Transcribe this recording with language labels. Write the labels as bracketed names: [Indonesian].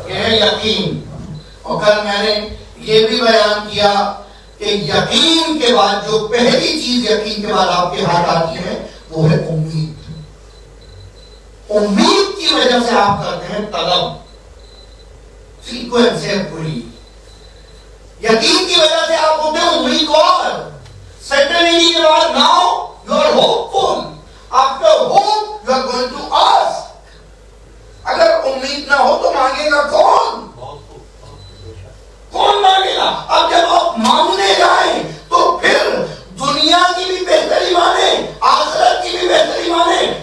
[Urdu] یقین. اور کل میں نے یہ بھی بیان کیا کہ یقین کے بعد جو پہلی چیز یقین کے بعد آپ کے ہاتھ آتی ہے وہ ہے امید. امید کی وجہ سے آپ کرتے ہیں طلب. سیکوینس ہے پوری. یقین کی وجہ سے آپ ہوتے ہیں امیدوار. [English] Certainly you are now, you are hopeful. After hope, you are going to ask. [Urdu] اگر امید نہ ہو تو مانگے گا کون؟ کون مانگے گا؟ اب جب آپ مانگنے جائیں تو پھر دنیا کی بھی بہتری مانے، آخرت کی بھی بہتری مانے.